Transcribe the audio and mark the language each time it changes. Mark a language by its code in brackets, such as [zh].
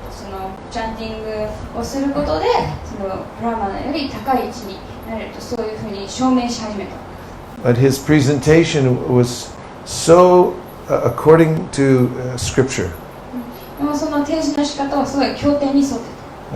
[ja] そのチャンティングをすることでそのブラーマナより高い位置になれるとそういうふうに証明し始めた。 [en] But his presentation was so according to scripture. [ja] でもその提示の仕方はすごい経典に沿ってた。